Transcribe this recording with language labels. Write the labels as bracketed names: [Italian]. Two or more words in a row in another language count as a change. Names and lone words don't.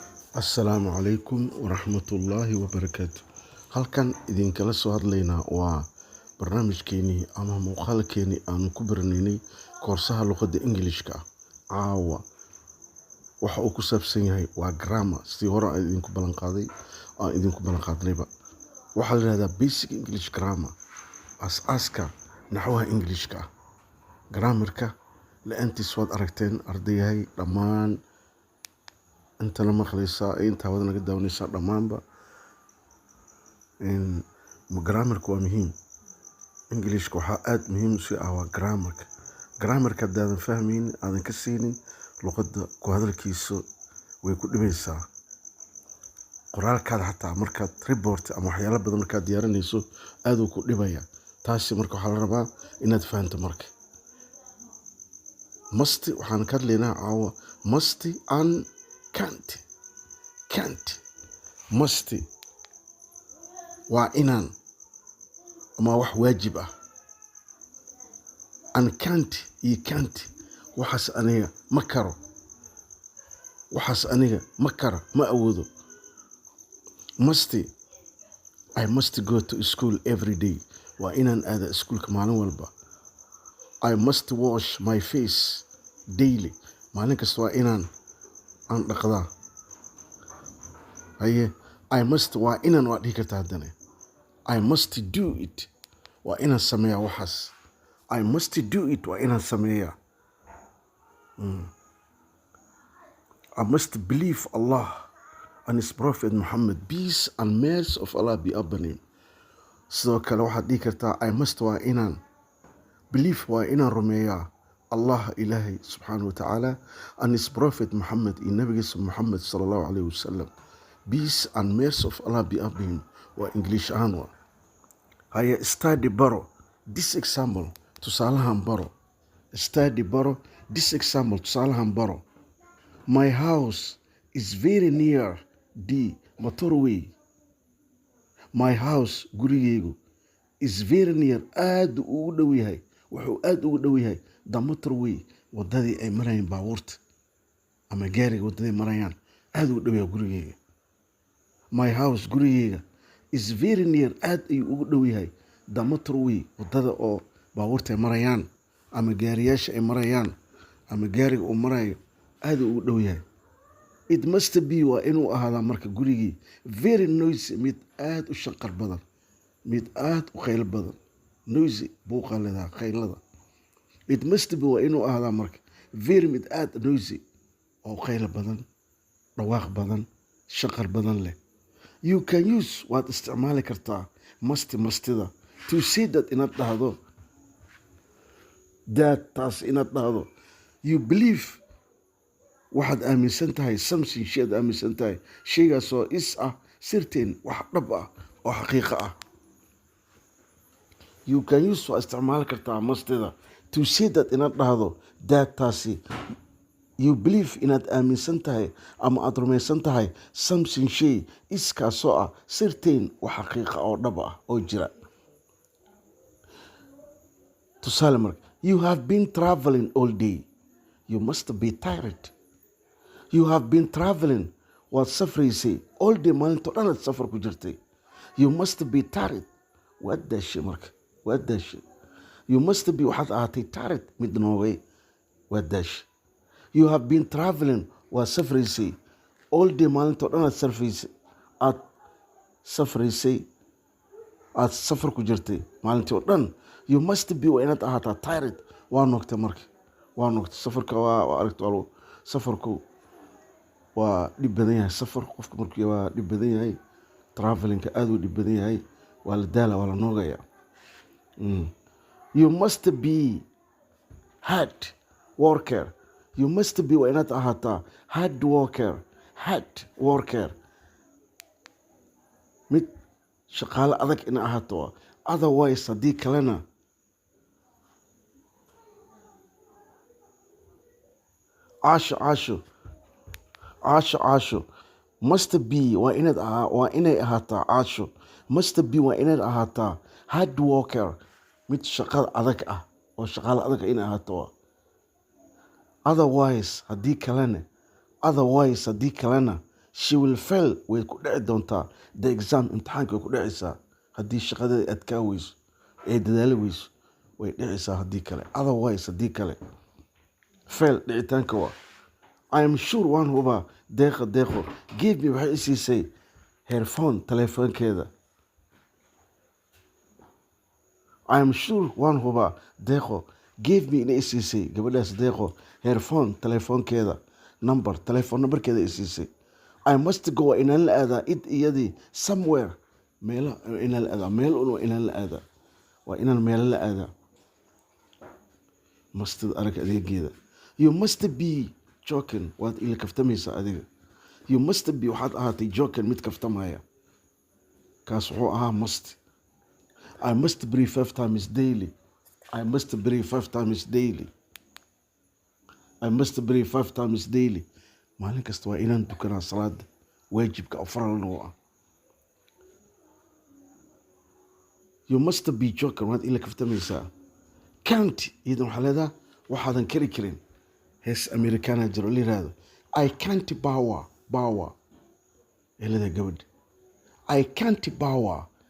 [Somali] Asalaamu calaykum waraxmatullaahi wabarakaatu. Halkan idinkala soo hadlaynaa waa barnaamijkeenii ama muuqaalkeenii aanu ku baranaynay koorsaha luqadda Ingiliishka ah. Caawa waxa uu ku saabsan yahay waa grammar, sidii hore aan idinku ballan qaadnayba. Waxaa la yidhahdaa [English] basic English grammar, [Somali] aas-aaska naxwaha Ingiliishka ah. Grammarka la-aantiis waad aragteen ardayahay dhammaan intana maqlaysaa intaa wada naga daawanaysaa dhammaanba. Grammarka waa muhiim. Ingiliishka waxaa aad muhiim u ah waa grammarka. Grammarka haddaadan fahmaynin, aadan ka siinin luqadda ku hadalkiisa way ku dhibaysaa. Qoraalkaada xataa markaad report ama waxyaalo badan markaad diyaarinayso aad uu ku dhibaya. Taasi marka waxaa la rabaa inaad fahanto marka. Must waxaan ka hadlaynaa caawa [English] must and can't. [Somali] Must waa inaan ama wax waajib ah. [English] And can't [Somali] waxaas aniga ma karo. Ma awoodo. [English] I must go to school every day. [Somali] Waa inaan aada iskuulka maalin walba. [English] I must wash my face daily. [Somali] Maalin kasta waa inaan dhaqdaa. [English] I must [Somali] waa inaan waa dhihi kartaa haddana. [English] I must do it [Somali] waa inaan sameeyaa waxaas. [English] I must do it [Somali] waa inaan sameeyaa. [English] I must believe Allah and His Prophet Muhammad, peace and mercy of Allah be upon him. [Somali] Sidoo kale waxaad dhihi kartaa [English] I must [Somali] waa inaan believe waa inaan rumeeyaa Allah Ilaahay [Arabic] سبحانه وتعالى [English] and His Prophet Muhammad [Somali] iyo nabigiisa Muhammad [Arabic] صلى الله عليه وسلم. [English] Peace and mercy of Allah be upon him [Somali] waa English ahaan waa. Study baro [English] this example [Somali] tusaalahan baro. Study baro [English] this example [Somali] tusaalahan baro. [English] My house is very near the motorway. My house gurigeygu is very near [Somali] aad ugu dhow yahay. Wuxuu aad ugu dhow yahay [English] the motorway, [Somali] wadadii ay marayaan baabuurta ama gaariga wadadii marayaan aad ugu dhow yahay gurigeyga. [English] My house [Somali] gurigeyga [English] is very near [Somali] aad ayuu ugu dhow yahay [English] the motorway, [Somali] wadada oo baabuurta ay marayaan ama gaariyaasha ay marayaan ama gaariga uu marayo aad ugu dhow yahay. [English] It must be [Somali] waa inuu ahaadaa marka gurigii [English] very noisy, [Somali] mid aad u shanqar badan, mid aad u qayl badan. Noisy buuqa leedahay qaylada. [English] It must be [Somali] waa inuu ahaadaa marka very mid aad noisy oo qayl badan, dhawaaq badan, shanqar badan leh. [English] You can use [Somali] waad isticmaali kartaa mustida [English] to say that [Somali] inaad dhahdo taas inaad dhahdo. [English] You believe [Somali] waxaad aaminsan tahay something shay aad aaminsan tahay shaygaasoo is ah certain wax dhab ah oo xaqiiqo ah. [English] You can use [Somali] waa isticmaali kartaa mustida [English] to say that [Somali] inaad dhahdo taasi. [English] You believe [Somali] inaad aaminsan tahay ama aad rumaysan tahay something shay iskaasoo ah certain wax xaqiiqa oo dhab ah oo jira. Tusaale marka [English] you have been traveling all day. You must be tired. You have been traveling [Somali] waad safraysay [English] all day, [Somali] maalintoo dhan aad safar ku jirtay. [English] You must be tired [Somali] waad daashay marka waad daashay. [English] You must be [Somali] waxaad ahaatay tired mid noogay waad daashay. [English] You have been traveling [Somali] waad safraysay [English] all day, [Somali] maalintoo dhan aad safraysay aad safar ku jirtay maalintii oo dhan. [English] You must be [Somali] waa inaad ahaataa tired waa noogtay marka waa noogtay. Safarka waa aragto safarku waa dhib badan yahay. Safar qofka markuu waa dhib badan yahay. Travelingka aad uu dhib badan yahay. Waa la daala waa la noogaya. [English] You must be hard worker. You must be [Somali] waa inaad ahaataa [English] hard worker [Somali] mid shaqaale adag ina ahaato. Otherwise haddii kalena caasho [English] must be [Somali] waa inay ahaataa caasho. [English] Must be [Somali] waa inaad ahaataa [English] hard worker [Somali] mid shaqada adag ah oo shaqaale adag ina ahaato. Otherwise haddii kalena [English] she will fail [Somali] way ku dhici doontaa [English] the exam [Somali] imtixaanka way ku dhicaysaa haddii shaqadeeda adkaa weyso ee dadaali weyso way dhicaysaa haddii kale otherwise haddii kale fail dhicitaanka waa [English] I am sure [Somali] waan hubaa deeqo [English] give me [Somali] waxay isiisay [English] her phone [Somali] telefoonkeeda [English] I am sure [Somali] waan hubaa deeqo [English] give me [Somali] inay isiisay gabadhaas deeqo [English] her phone [Somali] telefoonkeeda telephone numberkeeda isiisay [English] I must go [Somali] inaan la aadaa id iyadii somewhere meelo inaan la aadaa meel inaan la aadaa waa inaan meelo la aadaa mustad arag adeegeeda [English] you must be joking [Somali] waad ila kaftamaysaa adiga [English] you must be [Somali] waxaad ahaatay joking mid kaftamaya kaas wuxuu ahaa must [English] I must pray 5 times daily I must pray 5 times daily I must pray 5 times daily [Somali] maalin kasta waa inaan dukanaa salaada waajibka afaral noo ah [English] you must be joking [Somali] waad ila kaftamaysaa can't idan waxaa leedaha waxaadan kari karin hees americana jiro la yiraahdo [English] I can't power [Somali] elada gabadh [English] I can't power